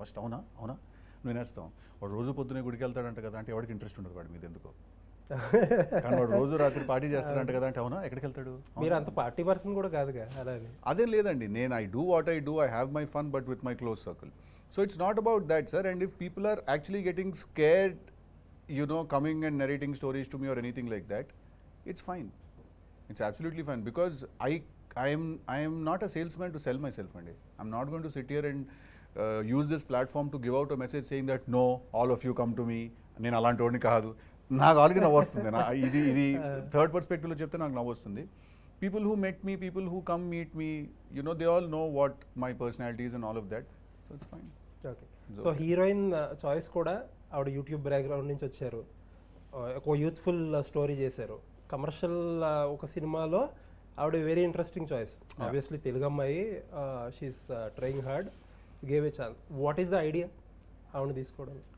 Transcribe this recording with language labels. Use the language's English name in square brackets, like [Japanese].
[Telugu] First అవునా అవునా వినేస్తాం. వాడు రోజు పొద్దునే గుడికి వెళ్తాడంట కదా అంటే ఎవరికి ఇంట్రెస్ట్ ఉండదు వాడి మీద ఎందుకో. కానీ వాడు రోజు రాత్రి పార్టీ చేస్తాడంట కదా అంటే అవునా ఎక్కడికి వెళ్తాడు? మీరు అంత పార్టీ పర్సన్ కూడా కాదుగా. అలాగే అదేం లేదండి, నేను [English] I do what I do, I have my fun but with my close circle. So it's not about that sir. And if people are actually getting scared, you know, coming and narrating stories to me or anything like that, it's fine. It's absolutely fine because I am not a salesman to sell myself, and I'm not going to sit here and use this platform to give out a message saying that no, all of you come to me. [Telugu] నేను అలాంటి వాడిని కాదు. నాకు already నవ్వు వస్తుంది. ఇది third పర్స్పెక్టివ్లో చెప్తే నాకు నవ్వు వస్తుంది. [English] People who met me, people who come meet me, you know, they all know what my personality is and all of that. So it's fine. Okay. [Telugu] So heroine choice కూడా ఆవిడ YouTube background నుంచి వచ్చారు, ఒక youthful story చేశారు. Commercial ఒక సినిమాలో ఆవిడ [English] Very interesting choice. Obviously [Telugu] Telugu అమ్మాయి, [English] She is trying hard, gave a chance. What is the idea [Telugu] ఆవిడ తీసుకోవడం?